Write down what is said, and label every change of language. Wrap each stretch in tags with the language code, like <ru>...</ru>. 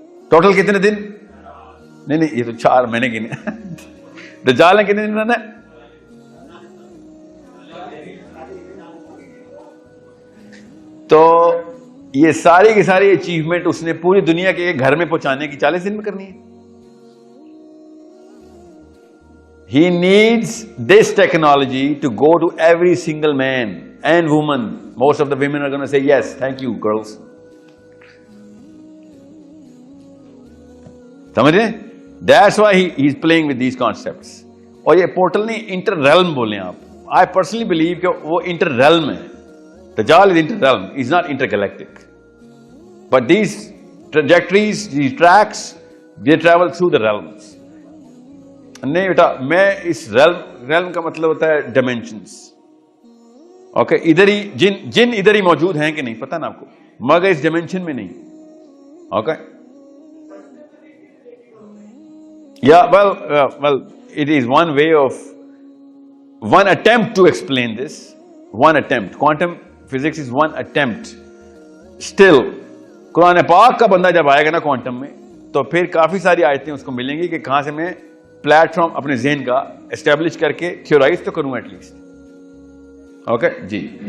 <ur>Total کتنے دن؟ نہیں یہ تو 4 مہینے گنے. دجال نے کتنے دن رہنا ہے؟ تو یہ ساری کی ساری اچیومنٹ اس نے پوری دنیا کے ایک گھر میں پہنچانے کی 40 دن میں کرنی ہے.</ur> <en>He needs this technology to go to every single man and woman. Most of the women are going to say yes, thank you girls.</en> <ur>سمجھ رہے ہیں؟</ur> <en>That's why he is playing with these concepts.</en> <ur>اور یہ portal نہیں، inter realm بولیں آپ.</ur> <en>I personally believe</en> <ur>کہ وہ انٹر ریلم ہے.</ur> <en>Dajjal is inter-realm, is not intergalactic. But these trajectories, these tracks, they travel through the realms.</en> <ur>نہیں بیٹا، میں اس ریلم کا مطلب ہوتا ہے ڈائمینشنز. اوکے، ادھر ہی جن ادھر ہی موجود ہیں کہ نہیں پتہ نا آپ کو، مگر اس ڈائمینشن میں نہیں.</ur> <en>Okay یا well it is one way of one attempt to explain this. One attempt. Quantum physics is one attempt.</en> <ur>Still قرآن پاک کا بندہ جب آئے گا نا کوانٹم میں، تو پھر کافی ساری آیتیں اس کو ملیں گی کہ کہاں سے میں پلیٹ فارم اپنے ذہن کا اسٹیبلش کر کے تھیورائز تو کروں ایٹ لیسٹ. Okay جی.</ur>